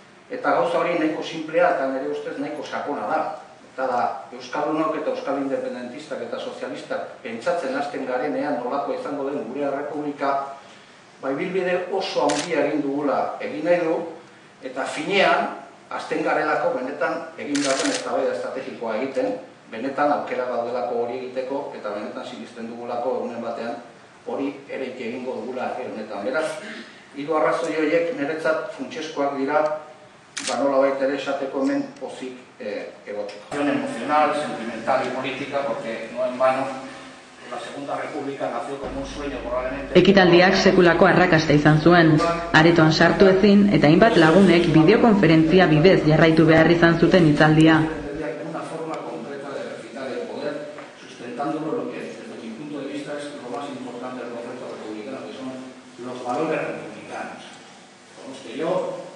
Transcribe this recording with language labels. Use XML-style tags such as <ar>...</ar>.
<eu>Eta gauza hori nahiko simplea eta nire ustez nahiko sakona da. Eta da, Euskaldunok eta Euskal Independentistak eta sozialistak pentsatzen hasten garenean nolako izango den gure errepublika, bilbide oso handia egin dugula egin nahi du, eta finean, hasten garelako benetan egin dagoen eztabaida estrategikoa egiten, benetan aukera daudelako hori egiteko, eta benetan sinisten dugulako egunen batean hori ereiki egingo dugula honetan. Beraz, hiru arrazoi horiek niretzat funtsezkoak dira, nola baita ere esateko hemen pozik egoteko.</eu> <es>Emocional, sentimental y política, porque no en vano la Segunda República nació como un sueño probablemente.</es> <eu>Ekitaldiak sekulako arrakasta izan zuen. Aretoan sartu ezin eta hainbat lagunek bideokonferentzia bidez jarraitu behar izan zuten hitzaldia.</eu> <es>Una forma concreta de ejercitar el poder, sustentándolo lo que desde mi punto de vista es lo más importante del proceso republicano, que son los valores republicanos, con los que yo</es>